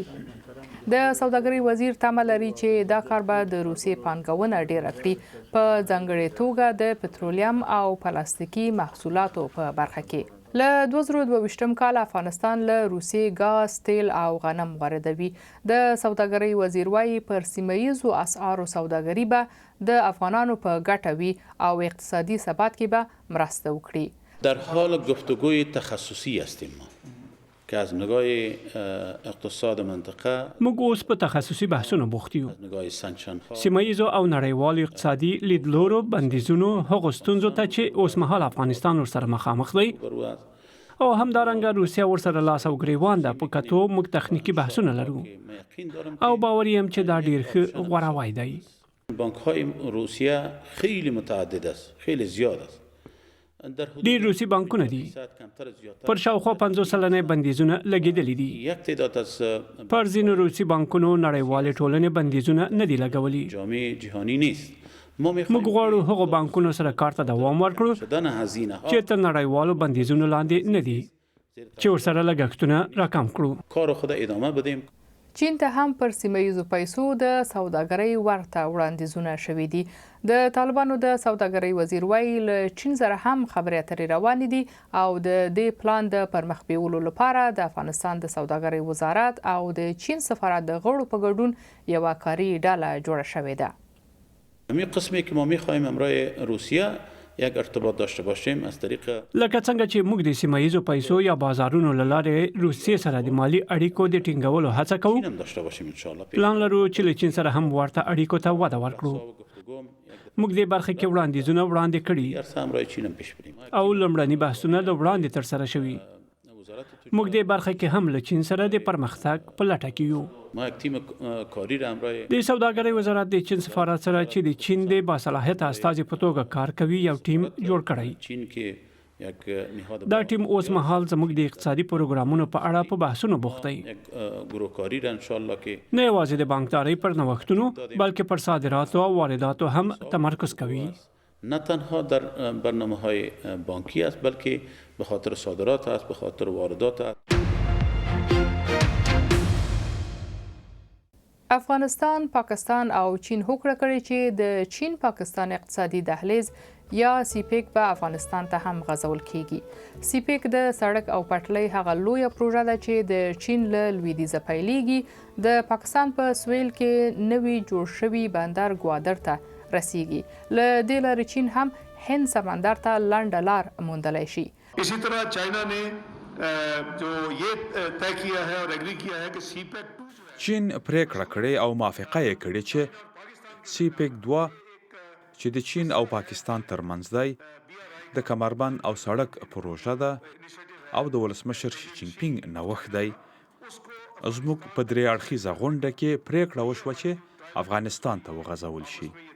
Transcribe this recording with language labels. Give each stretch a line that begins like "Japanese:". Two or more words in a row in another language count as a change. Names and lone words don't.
Pashto: د سوداګرۍ وزیر تمه لري چې دا کار به د روسیې پانګونه ډیره کړي، په ځانګړې توګه د پټرولیم او پلاستیکي محصولاتو په برخه کې. له 2022 کال افغانستان له روسیې ګاز، تیل او غنم واردوي. د سوداګرۍ وزیر وایي پر سیمه ییزو اسعارو سوداګري به د افغانانو په ګټه وي او اقتصادي ثبات کې به مرسته وکړي.
Persian: در حال گفتگوی تخصصی هستیم که از نگاه اقتصاد منطقه
Pashto: موږ اوس په تخصصي بحثونو بوخت یو. سیمه ییزو او نړیوالو اقتصادي لیدلورو بندیزونو هغو ستونزو ته چې اوس مهال افغانستان ورسره مخامخ دی او همدارنګه روسیه ورسره لاس او ګریوان ده په کتو موږ تخنیکي بحثونه لرو او باور یم چې دا ډیر ښه غوراوی دی.
Persian: بانک‌های روسیه خیلی متعدد است، خیلی زیاد است.
Pashto: ډیر روسي بانکونه دي، پر شاوخوا 50 سلنه بندیزونه لګیدلي دي. پر ځینو روسي بانکونو نړیوالې ټولنې بندیزونه نه دي لګولي. موږ غواړو هغو بانکونو سره کار ته دوام ورکړو چې تر نړیوالو بندیزونو لاندې نه دي، چې ورسره لګښتونه راکم کړو.
Persian: کار خود ادامه بدیم.
Pashto: چین ته هم پر سیمه ییزو پیسو د سوداګرۍ ورته وړاندیزونه شوي دي. د طالبانو د سوداګرۍ وزیر وایي له چین سره هم خبرې اترې روانې دي او د دې پلان د پرمخ بیولو لپاره د افغانستان د سوداګرۍ وزارت او د چین سفارت د غړو په ګډون یوه کاري ډله جوړه شوې ده.
Persian: همین قسمی که ما می‌خواهیم امرای روسیه یک ارتباط داشته باشیم از طریق
Pashto: لکه څنګه چې موږ د سیمایي پیسو یا بازارونو لاره روسیې سره د مالی اړیکو د ټینګولو هڅه کوو
Persian: چین هم داشته باشیم
Arabic: ان شاء الله.
Pashto: پلان لرو چې له چین سره هم ورته اړیکو ته وده ورکړو. موږ د برخه کې وړاندیزونه وړاندې کړي
Persian: همراه چین هم پیش بریم
Pashto: او لمړني بحثونه له وړاندې تر سره شوي. موږ د برخه کې هم له چین سره د پرمختګ په لټه کې یو.
Persian: ما یک تیم کاری را همراه
Pashto: د سوداګرۍ وزارت د چین سفارت سره چې د چین د باصلاحیت استازي په توګه کار کوي یو ټیم جوړ کړی.
Persian: چین کې یک نهاد
Pashto: دا ټیم اوس مهال زموږ د اقتصادي پروګرامونو په اړه په بحثونو بوخت دی.
Persian: یک گروه کاری را
Arabic: ان شاء الله
Persian: کې
Pashto: نه یوازې د بانکدارۍ پر نوښتونو بلکې پر صادراتو او وارداتو هم تمرکز کوي.
Persian: نه تنها در برنامه‌های بانکی است بلکه به خاطر صادرات است، به خاطر واردات است.
Pashto: افغانستان، پاکستان او چین هوکړه کړې چې د چین پاکستان اقتصادي دهلیز یا سیپیک به افغانستان ته هم غځول کیږي. سیپیک د سړک او پټلۍ هغه لویه پروژه ده چې د چین له لویدیځه پیلېږي. د پاکستان په سویل کې نوی جوړ شوی بندر ګوادر ته رسیږي. له دې لارې چین هم هند سمندر ته لنډه لار موندلی شي.
Urdu: اسی طرح چائنا نے جو یہ طے کیا ہے اور ایگری کیا ہے کہ سی پیک 2
Pashto: چین پریکړه کړې او موافقه یې کړې چې سی پیک 2 چې د چین او پاکستان ترمنځ دی د کمربند او سړک پروژه ده او د ولسمشر شي جین پینګ نوښت دی. زموږ په درې اړخیزه غونډه کې پریکړه وشوه چې افغانستان ته وغځول شي.